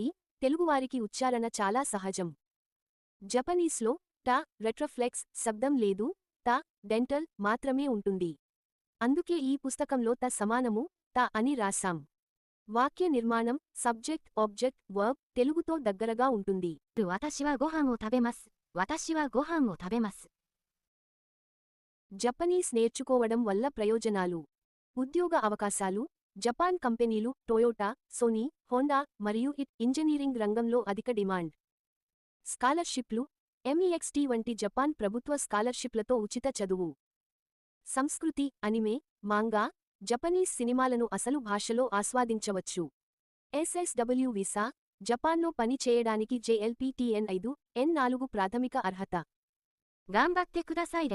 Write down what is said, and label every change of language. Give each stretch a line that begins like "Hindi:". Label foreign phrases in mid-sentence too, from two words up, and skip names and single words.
Telugu: తెలుగువారికి ఉచ్చారణ చాలా సహజం. జపనీస్లో ట రెట్రఫ్లెక్స్ శబ్దం లేదు, త డెంటల్ మాత్రమే ఉంటుంది. అందుకే ఈ పుస్తకంలో త సమానము త అని రాశాం. వాక్య నిర్మాణం,
English: subject, object, verb
Telugu: తెలుగుతో దగ్గరగా ఉంటుంది.
Japanese: 私はご飯を食べます。私はご飯を食べます。
Telugu: జపనీస్ నేర్చుకోవడం వల్ల ప్రయోజనాలు. ఉద్యోగ అవకాశాలు. జపాన్ కంపెనీలు టొయోటా, సోనీ, హోండా మరియు ఇంజనీరింగ్ రంగంలో అధిక డిమాండ్. స్కాలర్షిప్లు. MEXT వంటి జపాన్ ప్రభుత్వ స్కాలర్షిప్లతో ఉచిత చదువు. సంస్కృతి. అనిమే, మాంగా, జపనీస్ సినిమాలను అసలు భాషలో ఆస్వాదించవచ్చు. SSW వీసా. జపాన్లో పని చేయడానికి JLPTN 5, N4 ప్రాథమిక అర్హత.
Japanese: 頑張ってください。